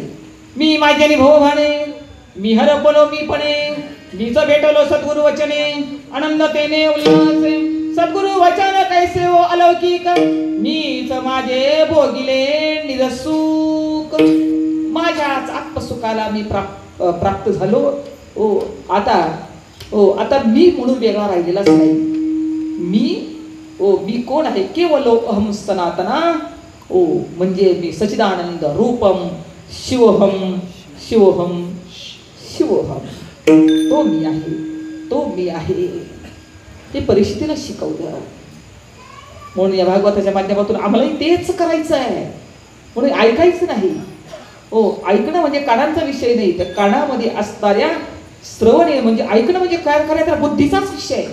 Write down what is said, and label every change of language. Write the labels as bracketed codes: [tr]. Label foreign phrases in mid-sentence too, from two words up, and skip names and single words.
[mr] मी माझ्याने भाऊ भाणे, मी हरपलो मी पणे, मीच भेटलो सद्गुरु वचने, आनंदतेने उल्हासे, सद्गुरु वचन कैसे हो अलौकिक, मीच माझे भोगिले निरसुख. माझ्याच आत्मसुखाला मी प्राप्त झालो. ओ आता मी म्हणून वेगळा राहिलेलाच नाही. मी कोण आहे? [sa] केवलो अहम सनातना. [mr] ओ म्हणजे मी [sa] सच्चिदानंद रूपम शिवोहम शिवोहम शिवोहम. [mr] तो मी आहे, तो मी आहे. ते परिस्थितीला शिकवलं. म्हणून या भागवताच्या माध्यमातून आम्हालाही तेच करायचं आहे. म्हणून ऐकायचं नाही. हो ऐकणं म्हणजे कानांचा विषय नाही, तर कानामध्ये असणाऱ्या श्रवणे म्हणजे ऐकणं म्हणजे काय करायचं, बुद्धीचाच विषय आहे.